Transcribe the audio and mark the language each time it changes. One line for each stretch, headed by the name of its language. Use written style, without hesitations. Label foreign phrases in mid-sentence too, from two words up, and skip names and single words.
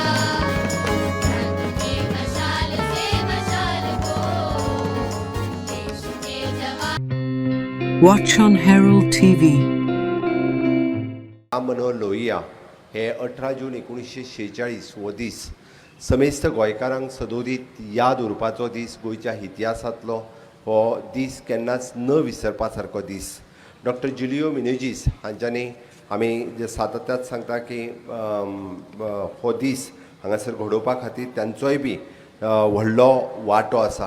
Hindi: रंग के मशाल से मशाल को देश के जवान।
English: Watch on Herald TV.
Konkani: राम मनोहर लोहिया हे 18 जून 1946 हो दीस समेस्त गोंयकारांक सदोदीत याद उरपाचो दीस गोंयच्या इतिहासांतलो हो दीस केन्नाच न विसरपा सारको दीस. डॉक्टर जुलियो मिनेजीस हांच्यांनी आमी जे सातत्यात सांगता की हो दीस हांगासर घडोवपा खातीर तांचोय बी व्हडलो वांटो आसा.